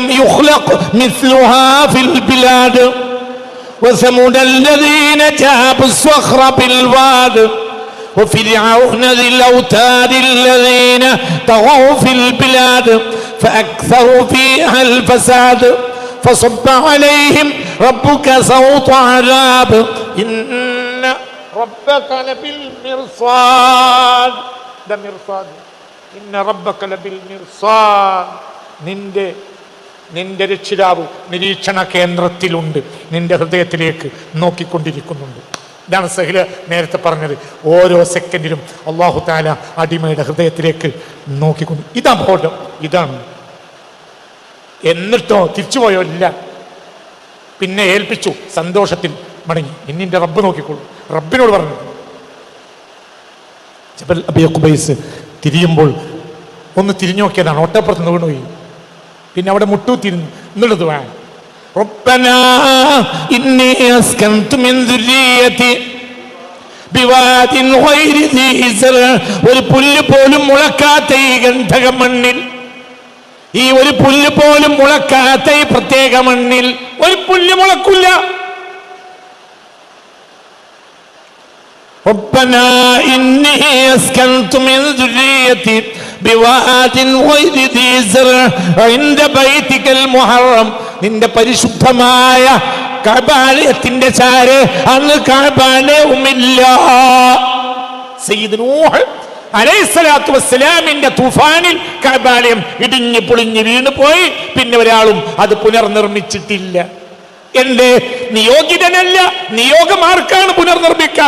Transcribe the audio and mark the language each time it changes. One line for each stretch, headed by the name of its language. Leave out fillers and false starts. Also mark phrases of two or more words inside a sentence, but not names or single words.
Arabic: يخلق مثلها في البلاد وثمود الذين جابوا الصخر بالواد وفرعون ذي الأوتاد الذين طغوا في البلاد فأكثروا فيها الفساد فصب عليهم ربك سوط عذاب إن ربك لبالمرصاد. ده مرصاد. إن ربك لبالمرصاد.
Malayalam: നിന്റെ രക്ഷിതാവ് നിരീക്ഷണ കേന്ദ്രത്തിലുണ്ട്, നിന്റെ ഹൃദയത്തിലേക്ക് നോക്കിക്കൊണ്ടിരിക്കുന്നുണ്ട്. ഇതാണ് സഹില നേരത്തെ പറഞ്ഞത്. ഓരോ സെക്കൻഡിലും
Arabic: الله تعالى
Malayalam: അടിമയുടെ ഹൃദയത്തിലേക്ക് നോക്കിക്കൊണ്ട്. ഇതാ ബോധം, ഇതാണ്. എന്നിട്ടോ തിരിച്ചുപോയോ? ഇല്ല. പിന്നെ ഏൽപ്പിച്ചു, സന്തോഷത്തിൽ മടങ്ങി. നിന്റെ റബ്ബ് നോക്കിക്കോളൂ. റബ്ബിനോട് പറഞ്ഞു. ജബൽ അബീ ഖുബൈസ് തിരിയുമ്പോൾ ഒന്ന് തിരിഞ്ഞു നോക്കിയതാണ്. ഒട്ടപ്പുറത്ത് നിന്ന് വീണുപോയി. പിന്നെ അവിടെ മുട്ടു തിരിഞ്ഞു. എന്നുള്ളത് വേണം.
Arabic: ربنا إني أسكنت من ذريتي بواد غير ذي زرع,
Malayalam: ഒരു പുല്ല് പോലും മുളക്കാത്ത ഈ ഗന്ധക മണ്ണിൽ, ഈ ഒരു പുല്ല് പോലും മുളക്കാത്ത ഈ പ്രത്യേക മണ്ണിൽ ഒരു പുല്ല് മുളക്കില്ല.
Arabic: ربنا إني أسكنت من ذريتي بواد غير ذي زرع عند بيتك المحرم,
Malayalam: നിന്റെ പരിശുദ്ധമായ കഅബാലയത്തിന്റെ ചാരെ അന്ന് കഅബാലയവുമില്ല. സയ്യിദ് നൂഹ് അലൈഹിസ്സലാത്തു വസ്സലാമിന്റെ തൂഫാനിൽ കഅബാലയം ഇടിഞ്ഞു പൊളിഞ്ഞു വീണു പോയി. പിന്നെ ഒരാളും അത് പുനർനിർമ്മിച്ചിട്ടില്ല. എന്റെ നിയോഗിതനല്ല, നിയോഗം ആർക്കാണ് പുനർനിർമ്മിക്കാൻ?